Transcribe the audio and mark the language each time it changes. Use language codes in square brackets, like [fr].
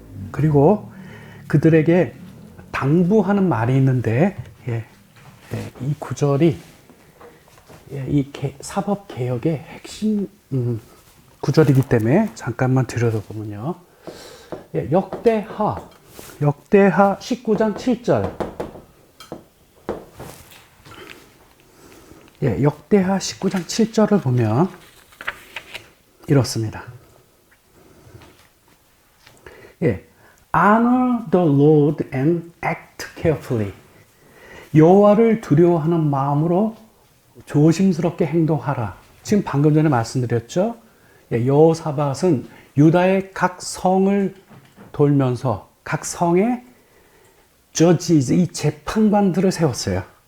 [ko] 그리고 그들에게 당부하는 말이 있는데, 이 구절이 이 사법 개혁의 핵심 구절이기 때문에 잠깐만 들여다보면요. 역대하 19장 7절. 역대하 19장 7절을 보면 이렇습니다. [en] Honor the Lord and act carefully. [ko] 여호와를 두려워하는 마음으로 조심스럽게 행동하라. 지금 방금 전에 말씀드렸죠. 여호사밧은 유다의 각 성을 돌면서 각 성에 judges, 이 재판관들을 세웠어요.